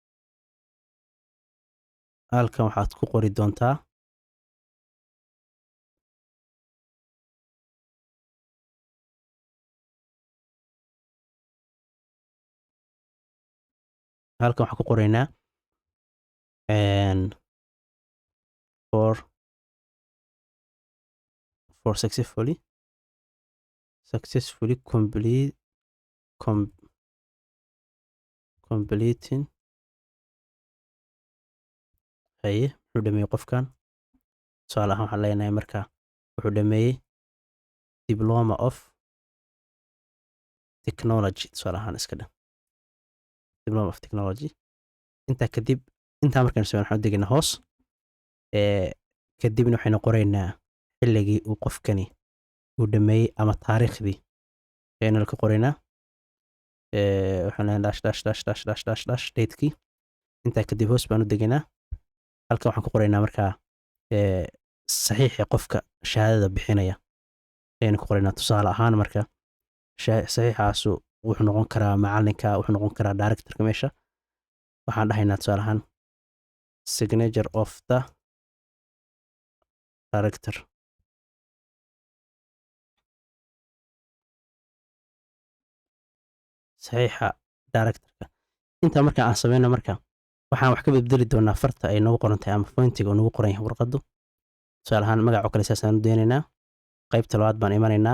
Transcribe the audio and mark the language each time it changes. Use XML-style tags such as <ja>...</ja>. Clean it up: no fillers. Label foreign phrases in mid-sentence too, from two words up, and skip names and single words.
<so>halkan waxaad ku qori doontaa halkan waxaan ku qoraynaa</so> <en>for successfully completing.</en> <so>haye wuxuu dhameeyey qofkan. tusaale ahaan waxaan leenahay marka wuxuu dhameeyey</so> <en>diploma of technology.</en> <so>tusaale ahaan iska dhan</so> <en>diploma of technology.</en> <so>intaa kadib intaa markaan soo waxaan u degaynaa hoos. kadibna waxaynu qoraynaa xilligii uu qofkani uu dhameeyey ama taariikhdii ayaynu ka qoraynaa. waxaan leeyahay</so> <en>dash datekii.</en> <so>intaa kadib hoos baan u degaynaa. halkan waxaan ku qoraynaa markaa saxiixii qofka shahaadada bixinaya ayaynu ku qoraynaa. tusaale ahaan marka saxiixaasu wuxuu noqon karaa macalinka, wuxuu noqon karaa directorka meesha. waxaan dhahaynaa tusaale ahaan</so> <en>signature of the director.</en> <so>saxiixa directorka. intaa marka aan sameyno marka waxaan wax ka bedeli doonaa farta ay noogu qoran tahay ama fointiga uu noogu qoran yahay warqaddu. tusaale ahaan magac oo kale saasaan u deenaynaa. qaybta labaad baan imanaynaa.</so>